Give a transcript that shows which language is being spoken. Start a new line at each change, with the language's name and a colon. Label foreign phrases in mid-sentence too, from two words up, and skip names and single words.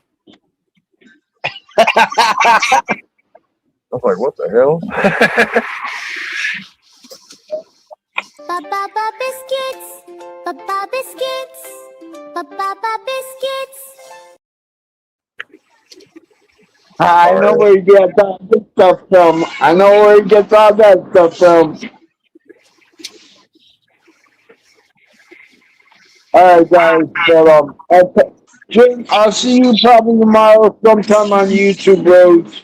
English: I was like, what the hell? Ba-ba-ba biscuits, ba-ba biscuits, ba-ba-ba biscuits. I know where he gets all this stuff from. I know where he gets all that stuff from. Alright, guys, but, Jim, I'll see you probably tomorrow sometime on YouTube, Rose.